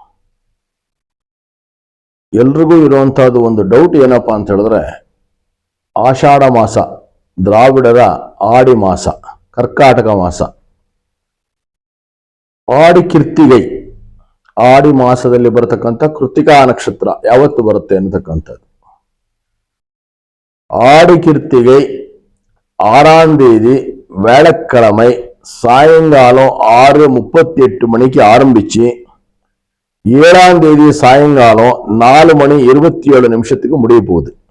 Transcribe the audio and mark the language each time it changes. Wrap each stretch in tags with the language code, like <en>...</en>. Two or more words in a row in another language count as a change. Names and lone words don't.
<kn>ಎಲ್ರಿಗೂ ಇರುವಂತಹದ್ದು ಒಂದು ಡೌಟ್ ಏನಪ್ಪಾ ಅಂತ ಹೇಳಿದ್ರೆ, ಆಷಾಢ ಮಾಸ ದ್ರಾವಿಡರ ಆಡಿ ಮಾಸ, ಕರ್ಕಾಟಕ ಮಾಸ, ಆಡಿ ಕಿರ್ತಿಗೈ, ಆಡಿ ಮಾಸದಲ್ಲಿ ಬರತಕ್ಕಂಥ ಕೃತಿಕಾ ನಕ್ಷತ್ರ ಯಾವತ್ತು ಬರುತ್ತೆ ಅನ್ನತಕ್ಕಂಥದ್ದು.</kn> <ta>ஆடி கிருத்திகை 6ஆம் தேதி வேளக்கிழமை சாயங்காலம் 6:38 மணிக்கு ஆரம்பிச்சு 7ஆம் தேதி சாயங்காலம் 4:27 முடிய போகுது.</ta>